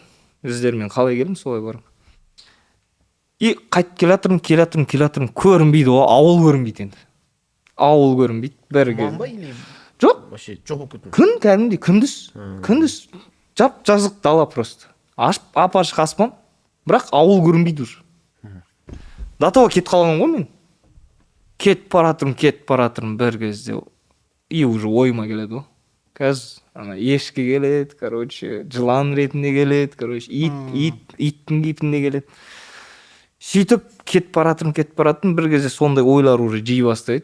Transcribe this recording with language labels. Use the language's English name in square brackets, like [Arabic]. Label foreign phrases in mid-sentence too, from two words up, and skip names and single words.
[Kazakh] Іздермен қалай келдім, солай барам. Қайтып келатырмын, көрінбейді ғой, ауыл көрінбейді енді. Ауыл көрінбейді, бәрі келді. Жоқ, күн кәдімгідей, күндіз жап-жазық дала просто. Ап-ашық аспан, бірақ ауыл көрінбейді уже. [Russian] До того [Kazakh] кетіп қалған ғой мен. Кетіп баратырмын бір кезде. Уже ойыма келеді ғой. Қазір ешкі келеді, жылан ретінде келеді, иттің кейпінде келеді. Сөйтіп кетіп баратырмын, бір кезде сондай ойлар уже жей бастайды.